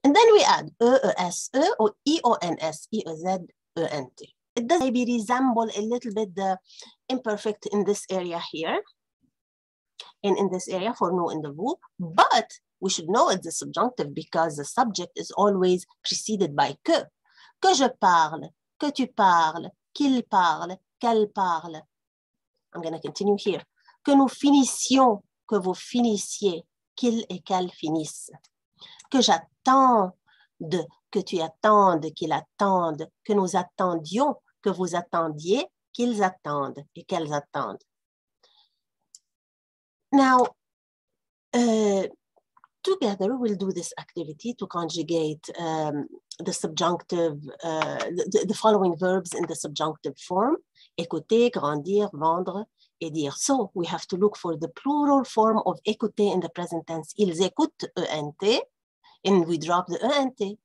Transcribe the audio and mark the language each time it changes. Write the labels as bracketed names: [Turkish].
[English] And then we add es, or ions, iez, ent. It does maybe resemble a little bit the imperfect in this area here, and in this area for nous and the vous, but we should know it's the subjunctive because the subject is always preceded by que. [French] Que je parle, que tu parles, qu'il parle, qu'elle parle. [English] I'm going to continue here. [French] Que nous finissions, que vous finissiez, qu'il et qu'elle finissent. Que j'attende, que tu attendes, qu'il attende, que nous attendions, que vous attendiez, qu'ils attendent et qu'elles attendent. [English] Now, together we'll do this activity to conjugate the subjunctive, the following verbs in the subjunctive form: écouter, grandir, vendre, et dire. So we have to look for the plural form of écouter in the present tense. [French] Ils écoutent, [English] ent, and we drop the ent.